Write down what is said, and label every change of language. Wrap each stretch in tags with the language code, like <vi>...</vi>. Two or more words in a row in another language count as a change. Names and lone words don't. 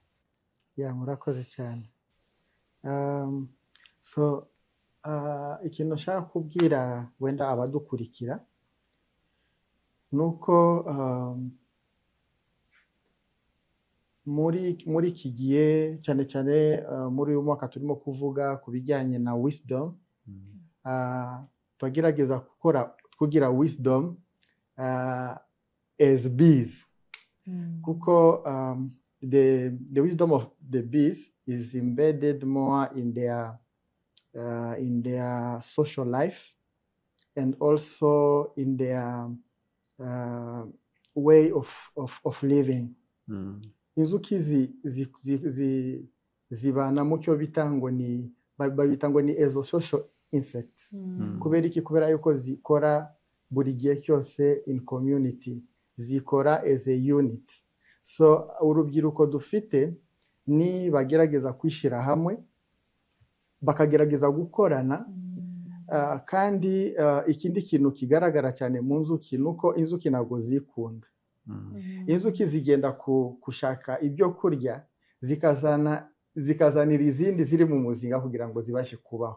<rw>Murakoze cyane. Ikintu nshaka kubwira wenda abadukurikira nuko muri iki gihe cyane cyane muri uyu mwaka turimo kuvuga ku bijyanye na wisdom twagerageza kugira wisdom</rw> <en>as bees kuko the wisdom of the bees is embedded more in their social life and also in their way of living.</en> <rw>Inzuki zibana mu cyo bitango ni babitangwa ni</rw> <en>as a social insect.</en> <rw>Kubera iki? Kubera yuko zikora buri gihe cyose</rw> <en>in community,</en> <rw>zikora</rw> <en>as a unit.</en> <rw>So urubyiruko dufite ni bagerageza kwishira hamwe bakagerageza gukorana. Kandi ikindi kintu kigaragara cyane mu nzuki ni uko inzuki ntabwo zikunda. Inzuki zigenda gushaka ibyo kurya zikazanira izindi ziri mu muzinga kugira ngo zibashe kubaho.</rw>